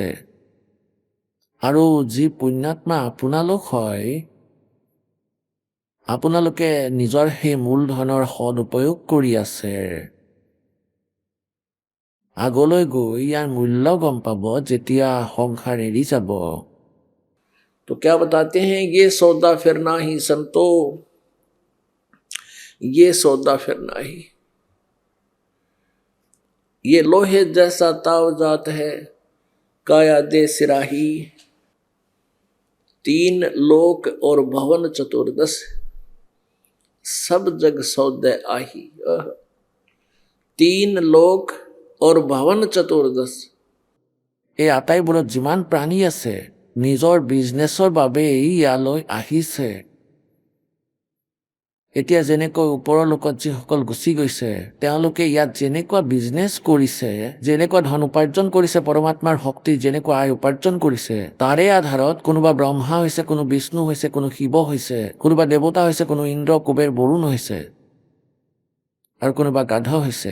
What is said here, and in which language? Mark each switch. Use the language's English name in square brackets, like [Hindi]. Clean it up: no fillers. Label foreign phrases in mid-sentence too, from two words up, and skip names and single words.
[Assamese] আৰু যি পুণ্যাত্মা আপোনালোক হয়, আপোনালোকে নিজৰ সেই মূলধনৰ সদুপয়োগ কৰি আছে। আগলৈ গৈ ইয়াৰ মূল্য গম পাব যেতিয়া সংসাৰ এৰি যাব। [Hindi] तो क्या बताते हैं, ये सौदा फिरना ही संतो, ये सौदा फिरना ही। ये लोहे जैसा ताव जात है, काया दे सिराही। 3 लोक और भवन चतुर्दश, सब जग सौदे आही। 3 लोक और भवन चतुर्दश। [Assamese] এই আটাইবোৰত যিমান প্ৰাণী আছে, নিজৰ বিজনেছৰ বাবেই ইয়ালৈ আহিছে। এতিয়া যেনেকৈ ওপৰৰ লোকত যিসকল গুচি গৈছে, তেওঁলোকে ইয়াত যেনেকুৱা বিজনেছ কৰিছে, যেনেকুৱা ধন উপাৰ্জন কৰিছে, পৰমাত্মাৰ ভক্তি যেনেকুৱা আয় উপাৰ্জন কৰিছে, তাৰে আধাৰত কোনোবা ব্ৰহ্মা হৈছে, কোনো বিষ্ণু হৈছে, কোনো শিৱ হৈছে, কোনোবা দেৱতা হৈছে, কোনো ইন্দ্ৰ, কুবেৰ, বৰুণ হৈছে, আৰু কোনোবা গাধ হৈছে।